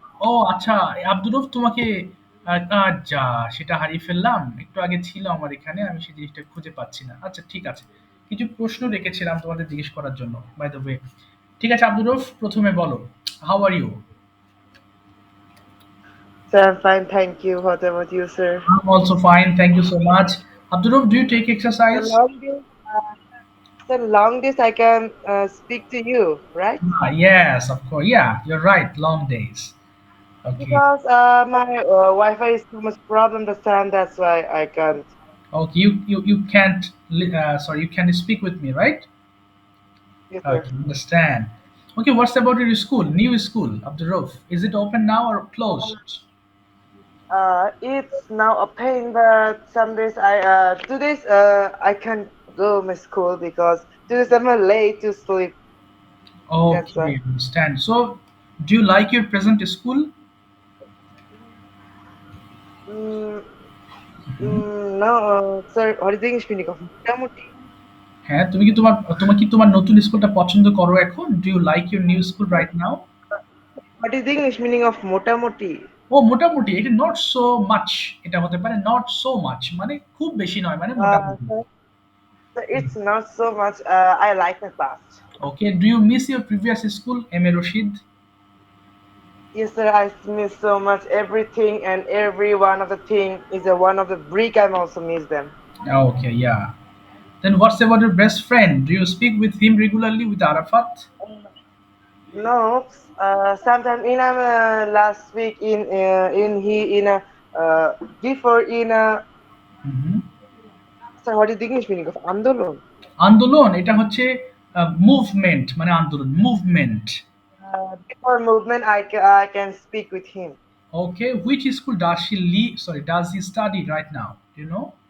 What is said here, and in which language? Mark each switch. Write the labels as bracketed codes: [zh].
[bn] ও আচ্ছা, আব্দুর রউফ তোমাকে যা সেটা হারিয়ে ফেললাম। একটু আগে ছিল আমার এখানে, আমি সেই জিনিসটা খুঁজে পাচ্ছি না। আচ্ছা ঠিক আছে, কিছু প্রশ্ন রেখেছিলাম তোমাদের জিজ্ঞেস করার জন্য, [en] By the way. [bn] ঠিক আছে আব্দুর রউফ, প্রথমে বলো, [en] How are you? Sir, I'm fine, thank you. What about you, sir? I'm also fine, thank you so much. Abdul Rauf, do you take The exercise? long days, the long days I can speak to you, right? Yes, of course. Yeah, you're right. Long days. Okay. Because my Wi-Fi is too much problem this time. That's why I can't. Okay. You can't. Sorry, you can speak with me, right? Yes, sir. Okay. Understand. Okay. What's about your school? New school, Abdul Rauf. Is it open now or closed? It's now a pain, but some days 2 days I can't go my school because 2 days I'm late to sleep. That's why. Okay. Understand. So, do you like your present school? Mm, no, sir. What is the English meaning of মোটামুটি? [bn] হ্যাঁ, তুমি কি তোমার নতুন স্কুলটা পছন্দ করো এখন? [en] Do you like your new school right now? What is the English meaning of মোটামুটি? [bn] ও মোটামুটি, এটা [en] not so much, [bn] এটা হতে পারে নট সো মাচ মানে খুব বেশি নয়, মানে মোটামুটি। [en] So it's not so much. I like my past. Okay, do you miss your previous school M A Rashid? Yes, sir. I miss so much everything, and every one of the thing is a one of the brick. I also miss them. Okay, yeah. Then what's about your best friend? Do you speak with him regularly, with Arafat? No, sometime in last week in he in a before in a hmm. sir. What is the English meaning of andolon? [bn] আন্দোলন এটা হচ্ছে movement, মানে আন্দোলন, movement. [en] Before movement, I can speak with him. Okay, which school does she লি sorry does he study right now, do you know?